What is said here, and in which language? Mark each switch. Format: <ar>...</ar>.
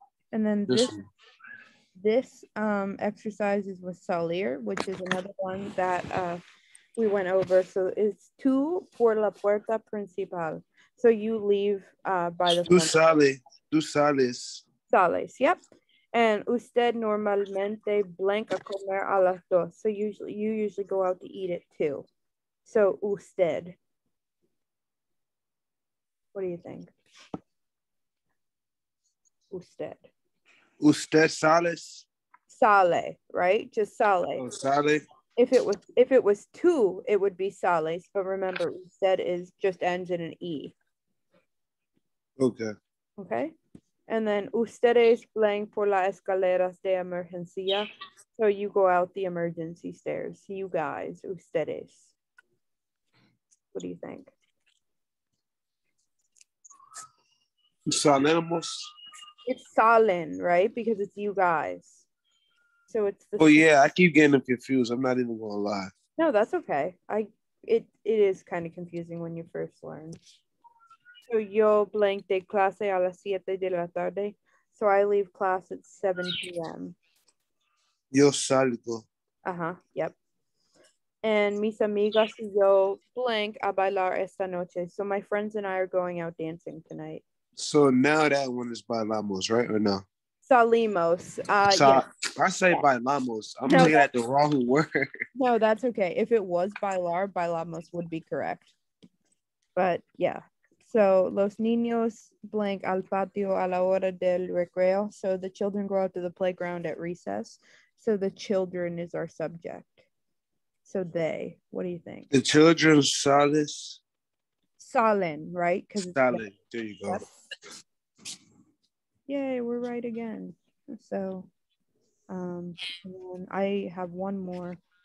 <en>And then this exercise is with salir, which is another one that we went over. So it's</en> <es>tú por la puerta principal.</es> <en>So you leave by the front.</en> <es>Tú sales. Sales, yep.</es> <en>And</en> <es>usted normalmente</es> <en>blank</en> <es>a comer a las dos.</es> <en>So you usually go out to eat it too. So usted. What do you think?</en> <es>Usted. Usted sales.</es> <en>Sale, right? Just sale. Oh, sale. If it was two, it would be sales. But remember, usted just ends in an e. Okay. Okay. And then</en> <es>ustedes</es> <en>blank</en> <es>por las escaleras de emergencia.</es> <en>So you go out the emergency stairs. You guys, ustedes. What do you think?</en> <es>Salemos.</es> <en>It's salen, right? Because it's you guys. So it's the yeah, I keep getting them confused. I'm not even gonna lie. No, that's okay. It is kind of confusing when you first learn. So</en> <es>yo</es> <en>blank</en> <es>de clase a las 7 de la tarde.</es> <en>So I leave class at 7 p.m.</en> <es>Yo salgo.</es> <en>Yep. And</en> <es>mis amigas y yo</es> <en>blank</en> <es>a bailar esta noche.</es> <en>So my friends and I are going out dancing tonight. So now that one is bailamos, right? Or no?</en> <es>Salimos.</es> <en>Yes. I say bailamos. I'm looking at the wrong word. No, that's okay. If it was bailar, bailamos would be correct. But yeah. So</en> <es>los niños</es> <en>blank</en> <es>al patio a la hora del recreo.</es> <en>So the children go out to the playground at recess. So the children is our subject. So they. What do you think? The children sales. Salen, right? Salen. There you go. Yay, we're right again. So and I have one more.</en>